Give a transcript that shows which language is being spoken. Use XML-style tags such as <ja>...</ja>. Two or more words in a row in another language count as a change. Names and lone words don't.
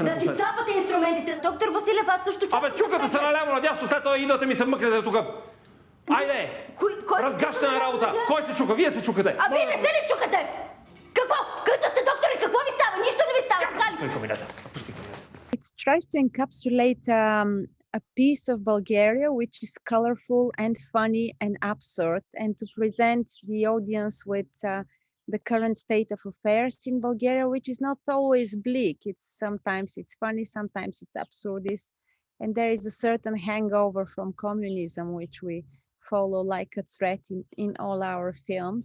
<bg>Да си цапате инструментите! Доктор Василев, аз също чакам... Абе, чукате се наляво надясно, след това идвате ми се мъкнете тук. Айде! Разгащена работа! Кой се чука? Вие се чукате! А вие не се ли чукате? Какво? Като сте доктори, какво ви става? Нищо не ви става! Пускай кабинета! Пускай кабинета!</bg> <en>It tries to encapsulate a piece of Bulgaria which is colorful and funny and absurd, and to present the audience with the current state of affairs in Bulgaria, which is not always bleak. Sometimes it's funny, sometimes it's absurdist, and there is a certain hangover from communism which we follow like a threat in all our films.</en>